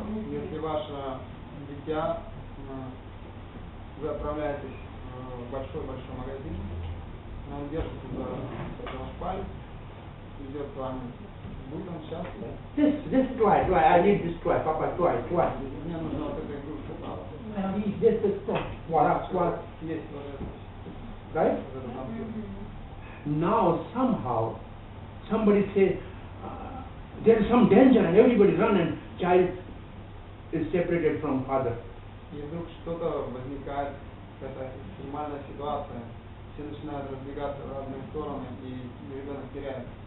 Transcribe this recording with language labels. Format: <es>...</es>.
<ru>Если ваше дитя, вы отправляетесь в большой-большой магазин, он держится за ваш палец, идет с вами, будет он счастлив?</ru> <en>This toy, I need this toy, Papa, toy.</en> <ru>Мне нужна вот эта игрушка, папа.</ru> <en>This toy. What?</en> <ru>Есть вот это.</ru> <en>Right?</en> <ru>Вот это конфет.</ru> <en>Now somehow somebody says there is some danger and everybody run and child is separated from father.</en> <ru>И вдруг что-то возникает, какая-то экстремальная ситуация, все начинают разбегаться в разные стороны, и ребенок теряет.</ru>